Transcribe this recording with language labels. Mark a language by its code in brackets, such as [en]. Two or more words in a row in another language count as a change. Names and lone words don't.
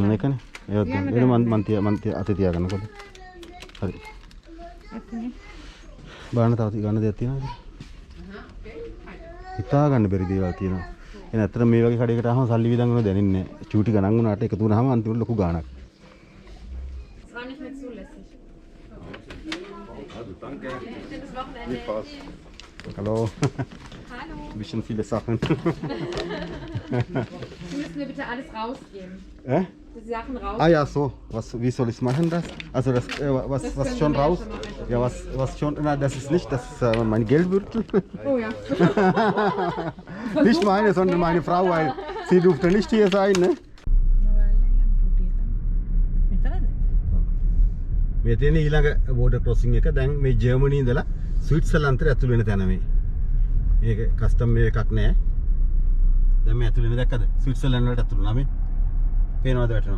[si] ඒකනේ. ඒවත් ගන්න. ඒක මන් අතේ තියාගන්නකො. හරි. අත්නේ. බලන්න තව ගන්න දෙයක් තියෙනවද? හිතා ගන්න බැරි දේවල් තියෙනවා. එහෙනම් ඇත්තට මේ වගේ කඩේකට ආවම සල්ලි විදන් වෙනව දැනෙන්නේ නෑ. චූටි ගණන් වුණාට එකතු වුණාම අන්තිමට ලොකු ගාණක්. [de] Hallo. Hallo. Ein bisschen viele Sachen. Sie müssen mir bitte alles rausgeben. Die Sachen raus. Ah ja, so. Wie soll ich machen das? Also das, was schon raus? Ja, was schon? Na, das ist nicht, das ist mein Geldbeutel. Oh ja. Nicht meine, sondern meine Frau, weil sie durfte nicht hier sein, ne? [si] මේ තියෙන ඊළඟ [en] border crossing [si] එක දැන් මේ ජර්මනි ඉඳලා ස්විට්සර්ලන්තට ඇතුළු වෙන තැන මේ. මේක කස්ටම් මේ එකක් නෑ. දැන් මේ ඇතුළු වෙන දැක්කද? ස්විට්සර්ලන්ත වලට ඇතුළු වුණා මේ. පේනවද වැටෙනවා?